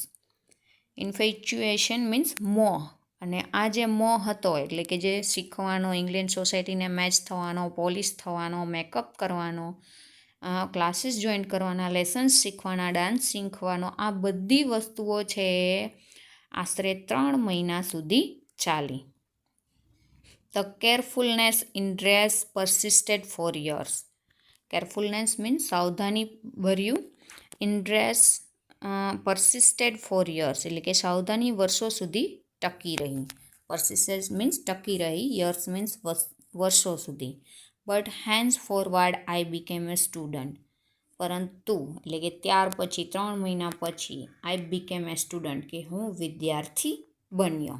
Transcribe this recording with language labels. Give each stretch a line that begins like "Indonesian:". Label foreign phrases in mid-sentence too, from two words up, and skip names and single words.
English: infatuation means
Gujarati: મોહ, અને આ જે મોહ હતો એટલે કે જે શીખવાનો, ઇંગ્લેન્ડ સોસાયટીને મેચ થવાનો, પોલિશ થવાનો, મેકઅપ કરવાનો,
English: classes join
Gujarati: કરવાના, લેસન્સ શીખવાના, ડાન્સ શીખવાનો, આ બધી વસ્તુઓ છે આશરે 3 મહિના સુધી ચાલી.
English: The carefulness in dress persisted for years. carefulness means
Gujarati: સાવધાની ભર્યું.
English: in dress persisted for years,
Gujarati: એટલે કે સાવધાની વર્ષો સુધી ટકી રહી.
English: persisted means
Gujarati: ટકી રહી,
English: years means
Gujarati: વર્ષો સુધી.
English: But hence forward I became a student,
Gujarati: પરંતુ એટલે કે ત્યાર પછી 3 મહિના પછી
English: I became a student,
Gujarati: કે હું વિદ્યાર્થી બન્યો.